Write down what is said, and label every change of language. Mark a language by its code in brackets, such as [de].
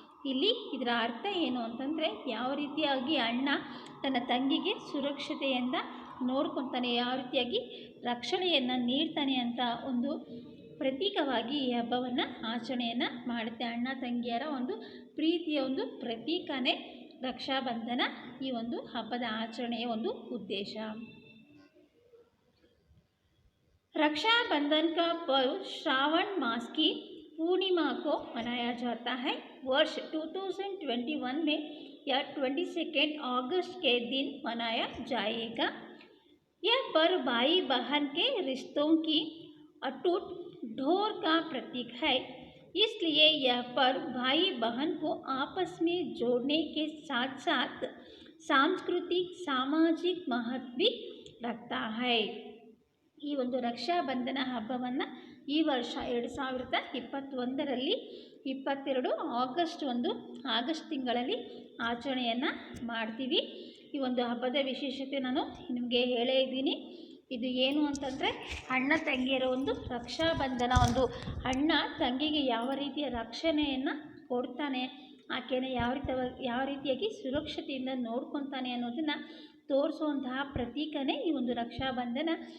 [kn] ಇಲ್ಲಿ ಇದರ ಅರ್ಥ ಏನು ಅಂತಂದರೆ, ಯಾವ ರೀತಿಯಾಗಿ ಅಣ್ಣ ತನ್ನ ತಂಗಿಗೆ ಸುರಕ್ಷತೆಯಿಂದ ನೋಡ್ಕೊತಾನೆ, ಯಾವ ರೀತಿಯಾಗಿ ರಕ್ಷಣೆಯನ್ನು ನೀಡ್ತಾನೆ ಅಂತ ಒಂದು ಪ್ರತೀಕವಾಗಿ ಈ ಹಬ್ಬವನ್ನು ಆಚರಣೆಯನ್ನು ಮಾಡುತ್ತೆ। ಅಣ್ಣ ತಂಗಿಯರ ಒಂದು ಪ್ರೀತಿಯ ಒಂದು ಪ್ರತೀಕನೇ ರಕ್ಷಾಬಂಧನ, ಈ ಒಂದು ಹಬ್ಬದ ಆಚರಣೆಯ ಒಂದು ಉದ್ದೇಶ। [hi] रक्षाबंधन का पर्व श्रावण मास की पूर्णिमा को मनाया जाता है। वर्ष 2021 में यह 22 अगस्त के दिन मनाया जाएगा। यह पर्व भाई बहन के रिश्तों की अटूट डोर का प्रतीक है। इसलिए यह पर्व भाई बहन को आपस में जोड़ने के साथ साथ सांस्कृतिक सामाजिक महत्व भी रखता है। [kn] ಈ ಒಂದು ರಕ್ಷಾಬಂಧನ ಹಬ್ಬವನ್ನು ಈ ವರ್ಷ 2021ರಲ್ಲಿ 22 ಆಗಸ್ಟ್ ತಿಂಗಳಲ್ಲಿ ಆಚರಣೆಯನ್ನು ಮಾಡ್ತೀವಿ। ಈ ಒಂದು ಹಬ್ಬದ ವಿಶೇಷತೆ ನಾನು ನಿಮಗೆ ಹೇಳೇ ಇದ್ದೀನಿ। ಇದು ಏನು ಅಂತಂದರೆ, ಅಣ್ಣ ತಂಗಿಯರ ಒಂದು ರಕ್ಷಾಬಂಧನ, ಒಂದು ಅಣ್ಣ ತಂಗಿಗೆ ಯಾವ ರೀತಿಯ ರಕ್ಷಣೆಯನ್ನು ಕೊಡ್ತಾನೆ, ಆಕೆನ ಯಾವ ರೀತಿಯಾಗಿ ಸುರಕ್ಷತೆಯಿಂದ ನೋಡ್ಕೊತಾನೆ ಅನ್ನೋದನ್ನು ತೋರಿಸುವಂತಹ ಪ್ರತೀಕನೇ ಈ ಒಂದು ರಕ್ಷಾಬಂಧನ।